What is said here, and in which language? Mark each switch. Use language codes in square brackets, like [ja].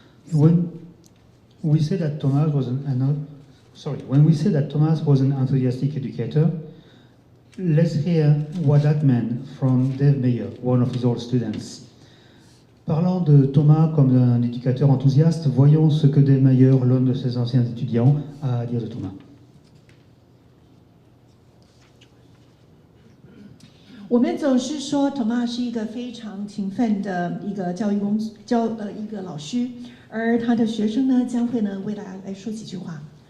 [en] When we say that Thomas was an enthusiastic educator, let's hear what that meant from Dave Meyer, one of his old students. [fr] Parlant de Thomas comme d'un éducateur enthousiaste, voyons ce que Dave Meyer, l'un de ses anciens étudiants, a à dire de Thomas. [zh] 我们总是说 Thomas 是一个非常勤奋的一个一个老师，而他的学生呢将会呢为他来说几句话。